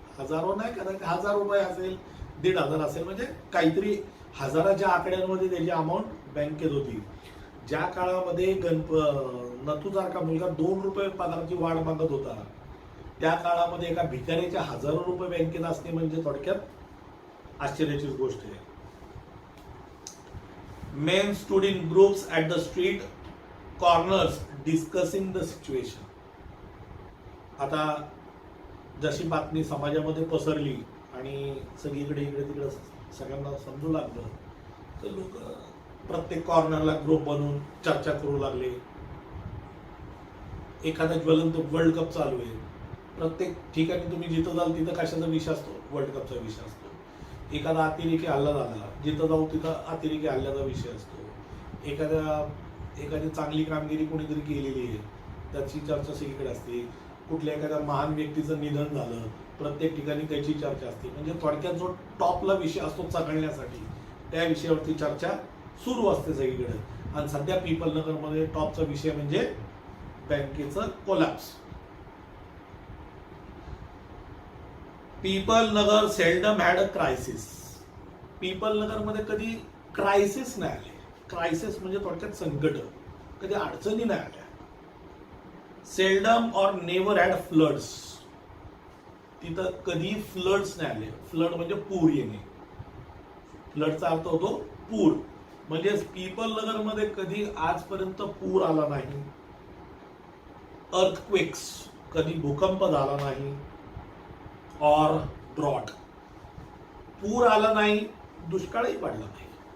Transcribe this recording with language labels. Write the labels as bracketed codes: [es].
[mr] हजारो नाही, कदाचित 1000 रुपये असेल, 1500 असेल, म्हणजे काहीतरी हजाराच्या आकड्यांमध्ये त्याची अमाऊंट बँकेत होती. ज्या काळामध्ये नथूसारखा मुलगा 2 रुपये पगाराची वाढ मागत होता, त्या काळामध्ये एका भिकाऱ्याच्या 1000 रुपये बँकेत असणे म्हणजे थोडक्यात आश्चर्याचीच गोष्ट आहे. [en] Men stood in groups at the street corners discussing the situation. [mr] आता जशी बातमी समाजामध्ये पसरली आणि सगळीकडे इकडे तिकडे सगळ्यांना समजू लागलं, तर लोक प्रत्येक कॉर्नरला ग्रुप बनवून चर्चा करू लागले. एखादा ज्वलंत वर्ल्ड कप चालू आहे, प्रत्येक ठिकाणी तुम्ही जिथं जाल तिथं कशाचा विषय असतो? वर्ल्ड कपचा विषय असतो. एखादा अतिरेकी हल्ला झाला, जिथं जाऊ तिथं अतिरेकी हल्ल्याचा विषय असतो. एखादी चांगली कामगिरी कोणीतरी केलेली आहे त्याची चर्चा सगळीकडे असते. कुठल्या एखाद्या महान व्यक्तीचं निधन झालं, प्रत्येक ठिकाणी त्याची चर्चा असते. म्हणजे थोडक्यात जो टॉपला विषय असतो चघळण्यासाठी, त्या विषयावरती चर्चा सुरू असते सगळीकडे. आणि सध्या पीपल नगरमध्ये टॉपचा विषय म्हणजे बँकेचं collapse. [en] Pipal Nagar seldom had a crisis. [mr] People नगरमध्ये कधी क्रायसिस नाही आले. क्रायसिस म्हणजे थोडक्यात संकट, कधी अडचणी नाही आल्या. [en] Seldom or never had floods. [mr] तिथं कधी फ्लड्स नाही आले. फ्लड म्हणजे पूर येणे. फ्लडचा अर्थ होतो पूर. म्हणजे पीपल नगरमध्ये कधी आजपर्यंत पूर आला नाही. अर्थक्वेक्स, कधी भूकंप झाला नाही. और ड्रॉट, पूर आला नाही, दुष्काळही पडला नाही.